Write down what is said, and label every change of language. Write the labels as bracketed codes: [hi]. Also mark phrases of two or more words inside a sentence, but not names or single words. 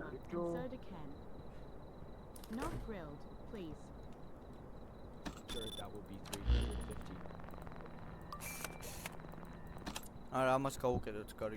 [en] Shawarma [ka] ბჭო. [en] and soda can. Not grilled, please. Sure, that will be 350. [ka] არა ამას გავუკეთოთ კარგი.